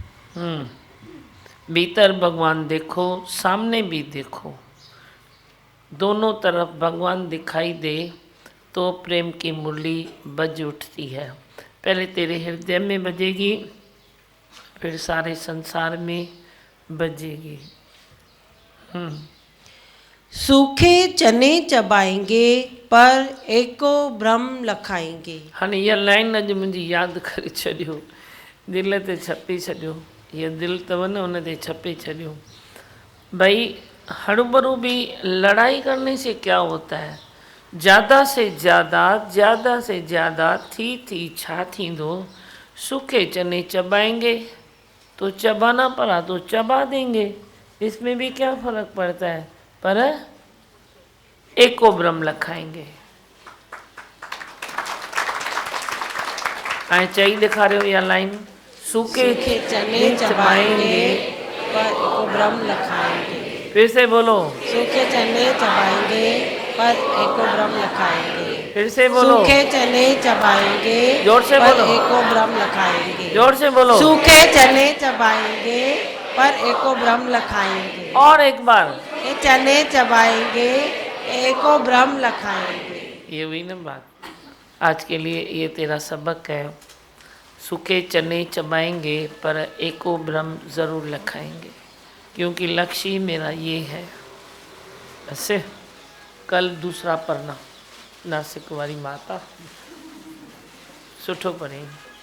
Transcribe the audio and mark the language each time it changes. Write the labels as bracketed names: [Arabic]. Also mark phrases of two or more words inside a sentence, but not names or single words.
[Hindi] भीतर भगवान देखो, सामने भी देखो, दोनों तरफ भगवान दिखाई दे तो प्रेम की मुरली बज उठती है। पहले तेरे हृदय में बजेगी, फिर सारे संसार में बजेगी। सूखे चने चबाएंगे पर एको ब्रह्म लखाएंगे। हाँ, [Sindhi] इहा लाइन अॼु मुंहिंजी यादि करे छॾियो, दिल ते छपी छॾियो। ये दिल तव न उन ते छपे छॾियो। [Hindi] भाई हड़बड़ू भी लड़ाई करने से क्या होता है, ज़्यादा से ज़्यादा [Sindhi] थी छा थींदो। [Hindi] सूखे चने चबाएंगे तो चबाना पड़ा तो चबा देंगे, इसमें भी क्या फर्क पड़ता है। पर एको ब्रह्म लखाएंगे। [Sindhi] ऐं चई ॾेखारियो इहा लाइन, सूखे [Hindi] चने चबाएंगे पर एको ब्रह्म लखाएंगे। फिर से बोलो, सूखे चने चबाएंगे पर एको ब्रह्म लखाएंगे। फिर से बोलो, सूखे चने चबाएंगे जोर से पर बोलो, एको ब्रह्म लखाएंगे। जोर से बोलो, सूखे चने चबाएंगे पर एको ब्रह्म लखाएंगे। और एक बार ये चने चबाएंगे, एको ब्रह्म लखाएंगे। ये हुई ना बात। आज के लिए ये तेरा सबक है। सूखे चने चबाएंगे पर एको ब्रह्म ज़रूर लखाएंगे, क्योंकि लक्ष्य ही मेरा ये है। ऐसे कल दूसरा पढ़ना नासिक वाली माता सुठो पढ़ेंगे।